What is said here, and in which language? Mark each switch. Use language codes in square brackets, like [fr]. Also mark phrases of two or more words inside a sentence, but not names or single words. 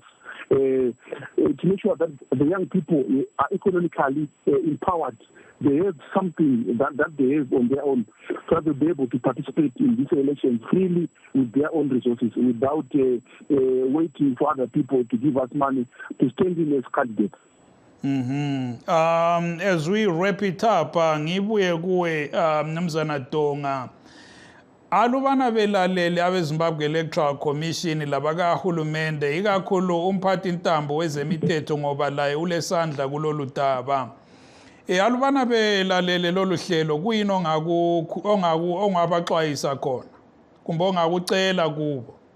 [en] To make sure that the young people are economically empowered they have something that they have on their own, so that they'll be able to participate in these elections freely with their own resources, without waiting for other people to give us money to stand in as candidates. As we wrap it up, [nd] ngibuye kuwe Mnumzana Donga, alubana belaleli abeZimbabwe Electoral Commission labakahulumende ikakhulu umphathi ntambo wezemithetho ngoba laye ulesandla kulolu daba. Alubana belalele lolu hlelo kuyini ongabaxwayisa khona kumbe ongakucela kubo?